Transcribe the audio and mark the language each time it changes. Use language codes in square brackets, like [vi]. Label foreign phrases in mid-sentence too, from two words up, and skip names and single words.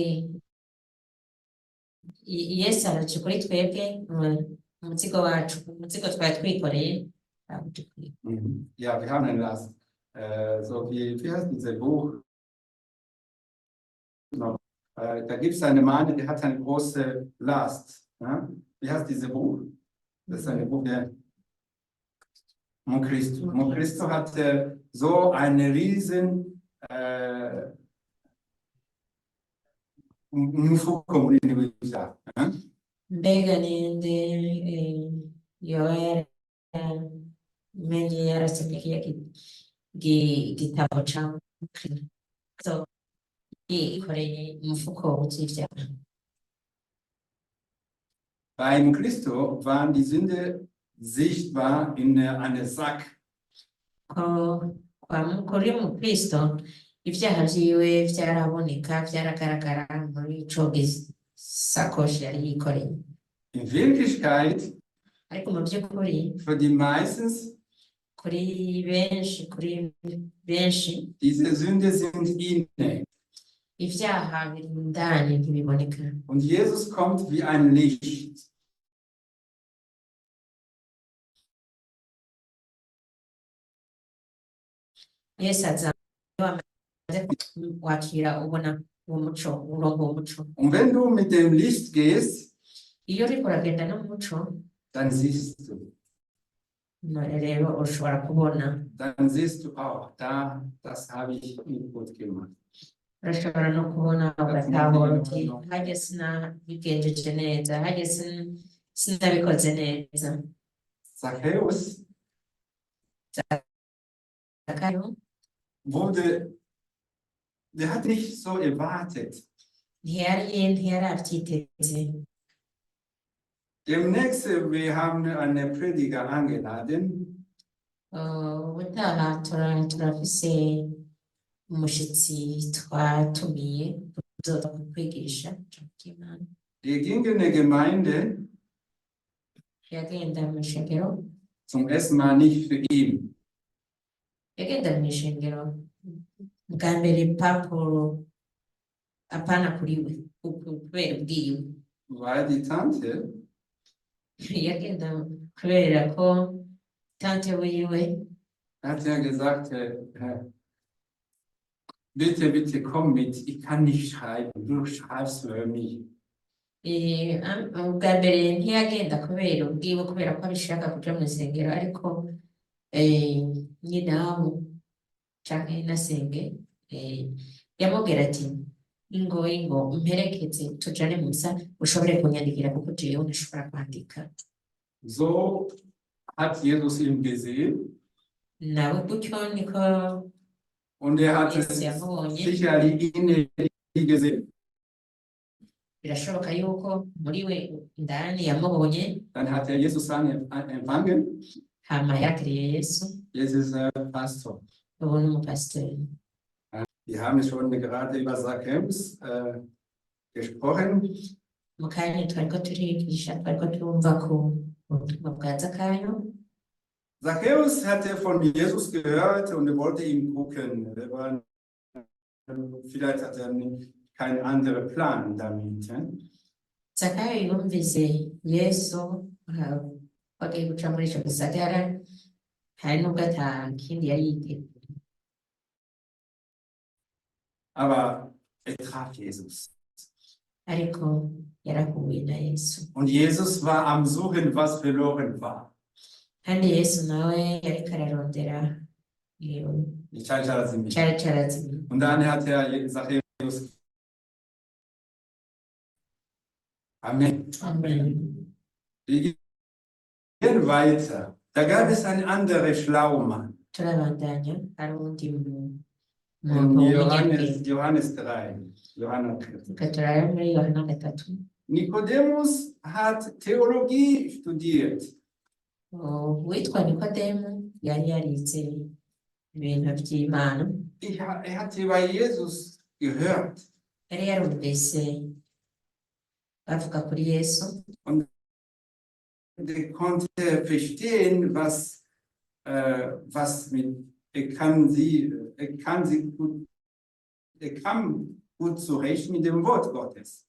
[rn] Yesu araje kuri twebwe, umuzigo wacu, umuzigo twari twikoreye. [de] Ja, wir haben Anlass. So wie heißt dieses Buch? Da gibt es einen Mann, der hat eine große Last. Ja? Wie heißt dieses Buch? Das ist ein Buch, der Christo hat so eine riesen [rn] Mufuko munini w'ibyaha. Mbega ninde yoera menye yarasomye igitabo ca so yikoreye umufuko w'ivyaha. [de] Beim Christo waren die Sünde sichtbar in einem Sack. [rn] Kuri mu Kristo ibyaha vyiwe vyaraboneka, vyaragaragara muri ico gisakoshi yari yikoreye. [de] In Wirklichkeit, [rn] ariko mu by'ukuri, [de] für die meistens, [rn] kuri benshi, [de] diese Sünde sind inne. [rn] Ibyaha biri indani ntibiboneka. [de] Und Jesus kommt wie ein Licht. [rn] Yesu aza wakira ubona umuco, urongo umuco. [de] Und wenn du mit dem Licht gehst, [rn] iyo uriko uragenda n'umuco, [de] dann siehst du. [rn] Rero ushobora kubona. [de] Dann siehst du auch, das habe ich nicht gut gemacht. [rn] Urashobora no kubona ugatahura uti hajye sinabigenjeje neza, hajye sinabikoze neza. [de] Zachäus [rn] Zakayo [de] der hat nicht so erwartet. [rn] ntiyari abyiteze. [de] Demnächst, wir haben einen Prediger eingeladen. [rn] Ubutaha turafise umushitsi twatumiye kuzoza kwigisha ry'Imana. [de] Der ging in der Gemeinde [rn] Yagenda mu ishengero. [de] zum ersten Mal nicht für ihn. [rn] Yagenda mu ishengero bwa mbere papuro apana kuri we kubera ubwiwe [de] weil die Tante [rn] yagenda kubera ko tante wiwe [de] hat ja gesagt, bitte, bitte komm mit, ich kann nicht schreiben, du schreibst für mich. [rn] ubwa mbere ntiyagenda kubera ubwiwe kubera ko abishaka kuja mu isengero ariko nyinawo canke inasenge yamubwira ati ingo mperekeze tujane mu misa ushobore kunyandikira kuko jewe ntashobora kwandika. [de] So hat Jesus ihn gesehen. [rn] Nawe gutyo niko [de] Und hat es [rn] Yesu yamubonye. [de] sicherlich innerlich gesehen. [rn] Birashoboka yuko muri we indani yamubonye. [de] Dann hat Jesus empfangen. [rn] Hama yakiriye Yesu. [de] Jesus ist Pastor. [rn] Ubu ni umupasiteri. [de] Wir haben schon gerade über Zachäus gesprochen. [rn] Mu kanya twariko turigisha twariko turumva ku butumwa bwa Zakayo. [de] Zachäus hatte von Jesus gehört und wollte ihn gucken. Vielleicht hat er keinen anderen Plan damit. [rn] Zakayo yumvise Yesu bagiye guca muri ico gisagara hari nubwo ata kindi yari yiteguye. [de] Aber er traf Jesus. [rn] Ariko yarahuye na Yesu. [de] Und Jesus war am Suchen, was verloren war. [rn] Kandi Yesu nawe yariko ararondera Cyari carazimiye. cari carazimiye. [de] Und dann hat er Zachäus. Amen. [rn] Amen. [de] Wir gehen weiter. Da gab es einen anderen Schlaumann. [rn] Turabandanya hari uwundi [de] In [rn] muntu [de] Johannes 3. Johannes 3. [rn] Turara muri Yohana 3. [de] Nikodemus hat Theologie studiert. [rn] Uwitwa Nikodemu yari yarize ibintu vy'Imana. [de] Er hatte bei Jesus gehört. [rn] Yari yarumvise bavuga kuri Yesu. [de] Und er konnte verstehen, was mit, er kam gut zurecht mit dem Wort Gottes.